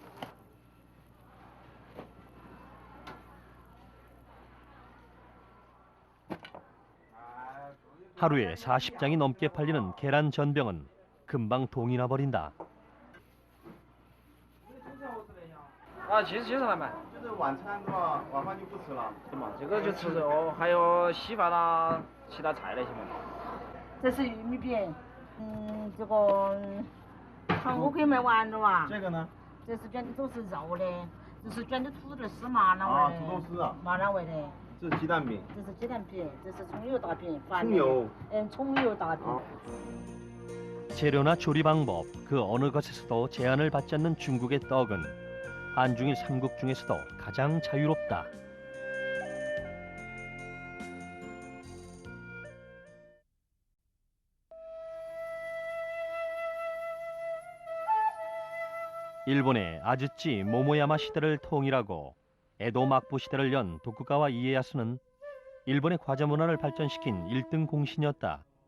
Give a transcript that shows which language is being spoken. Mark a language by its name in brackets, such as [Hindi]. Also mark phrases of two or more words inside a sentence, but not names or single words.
[Korean] 하루에 40장이 넘게 팔리는 계란 전병은 금방 동이 나버린다. [Chinese] 其实还蛮。就是晚餐的话，晚饭就不吃了。对嘛，这个就吃哦，还有稀饭啦，其他菜那些嘛。这是玉米饼，这个糖我可以卖完了哇。这个呢？这是卷的都是肉的，这是卷的土豆丝麻辣味的。土豆丝啊。麻辣味的。这是鸡蛋饼。这是鸡蛋饼，这是葱油大饼。葱油。葱油大饼。 [Korean] 재료나 조리 방법 그 어느 것에서도 제한을 받지 않는 중국의 떡은 한중일 삼국 중에서도 가장 자유롭다. 일본의 아즈찌 모모야마 시대를 통일하고 에도 막부 시대를 연 도쿠가와 이에야스는 일본의 과자 문화를 발전시킨 1등 공신이었다.